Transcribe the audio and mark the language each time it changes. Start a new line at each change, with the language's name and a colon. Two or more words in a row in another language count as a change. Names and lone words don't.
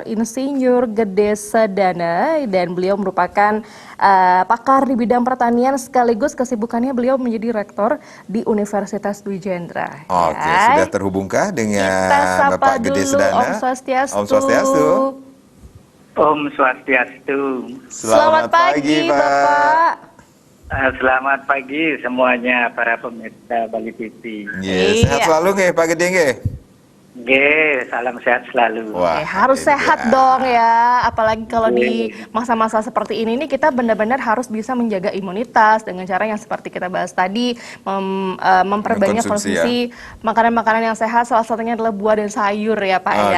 Indonesian: Insinyur Gede Sedana, dan beliau merupakan pakar di bidang pertanian sekaligus kesibukannya beliau menjadi rektor di Universitas Dwi Jendra. Oke, sudah terhubungkah dengan Kita sapa Bapak Gede dulu, Sedana?
Balinese: Om Swastiastu. Om Swastiastu. Om Swastiastu.
Indonesian: Selamat pagi, Bapak. Selamat pagi semuanya para pemirsa Bali TV. Sehat selalu nggih Pak Gede nggih? Salam sehat selalu. Wah, Harus sehat dong ya, apalagi kalau di masa-masa seperti ini nih kita benar-benar harus bisa menjaga imunitas dengan cara yang seperti kita bahas tadi, memperbanyak konsumsi makanan-makanan yang sehat, salah satunya adalah buah dan sayur ya Pak ya.